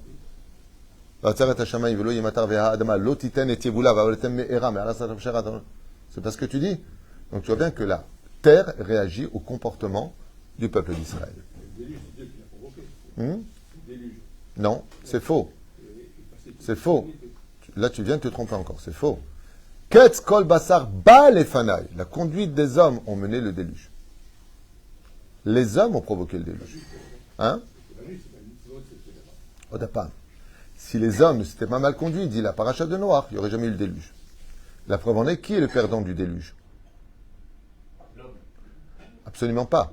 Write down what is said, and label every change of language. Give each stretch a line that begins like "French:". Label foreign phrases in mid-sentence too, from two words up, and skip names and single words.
French: C'est pas ce que tu dis. Donc tu vois bien que la terre réagit au comportement du peuple d'Israël. Le déluge, c'est Dieu qui l'a provoqué. Le déluge. Non, c'est faux. C'est faux. Là, tu viens de te tromper encore. C'est faux.
Hebrew: קץ כל בשר בא לפני.
French: La conduite des hommes ont mené le déluge. Les hommes ont provoqué le déluge. Hein? Odapam. Si les hommes ne s'étaient pas mal conduits, dit la paracha de Noach, il n'y aurait jamais eu le déluge. La preuve en est, qui est le perdant du déluge? Absolument pas.